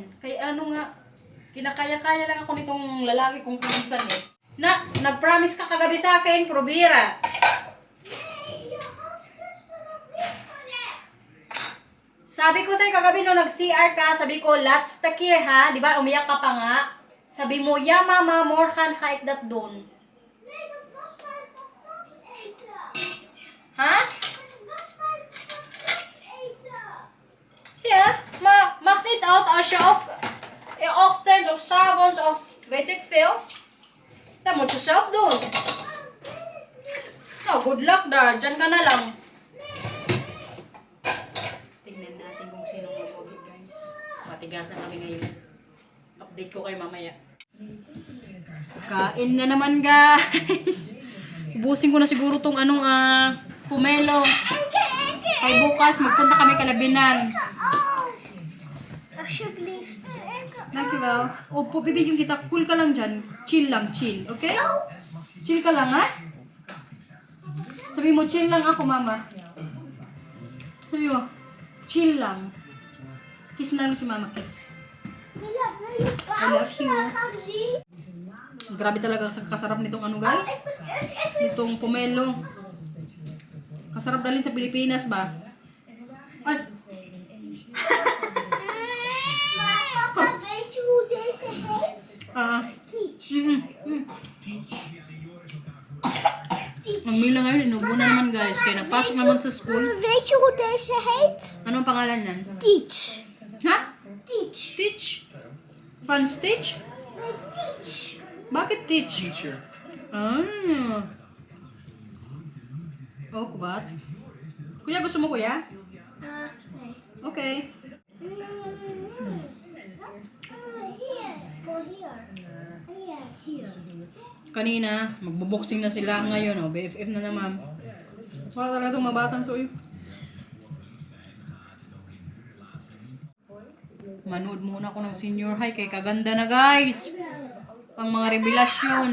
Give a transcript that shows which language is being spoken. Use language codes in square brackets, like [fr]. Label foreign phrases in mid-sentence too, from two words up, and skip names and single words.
[tl] Kaya ano nga, kinakaya-kaya lang ako nitong lalaki kung kuminsan eh. Nag-promise ka kagabi sa akin, Probira. Sabi ko sa'yo kagabi nung nag-CR ka, sabi ko, let's takir ha. Di ba, umiyak ka pa nga. Sabi mo, [nl] ja mama, morgen ga ik dat doen. [tl] Ha? [nl] Ja, maar mag niet uit als je op in ochtend of 's avonds of weet ik veel. Dat moet je zelf doen. [en] Oh, good luck daar. [tl] Diyan ka na lang. Tingnan natin kung sino mapogi guys. Matigasan kami ngayon. Update ko kayo mamaya. Kain na naman guys. Ubusin ko na siguro tong anong pumelo. Ay bukas magpunta kami Kalabinan. [en] Thank you, well. [tl] Opo, bibigyan kita. Cool ka lang dyan. Chill lang, chill. Okay? Chill ka lang, ha? Sabi mo, chill lang ako, mama. Sabi mo, chill lang. Kiss na lang si mama, kiss. [en] I love you. [tl] Grabe talaga kasarap nitong ano, guys. Nitong pomelo. Kasarap dalhin sa Pilipinas ba? Ay! [nl] Weet je hoe deze heet? [en] Teach. [tl] Ang mila ngayon, inubo na naman guys. Kaya nagpasok naman sa school. [nl] Weet je hoe deze heet? [tl] Anong pangalan yan? [en] Teach. [tl] Ha? [en] Teach. Teach? Fun Stitch? [nl] Nee, teach. [tl] Bakit teach? [en] Teacher. [tl] Ah. Oh, kubat. Kuya, gusto mo kuya? [nl] Nee. Okay. Hier. Voor hier. Ja, hier. [tl] Kanina, magbo-boxing na sila ngayon. Oh, BFF na naman. Para talaga itong mabatang to eh. Manood muna ako ng [en] senior high [tl] kay kaganda na guys. Pang mga revelasyon.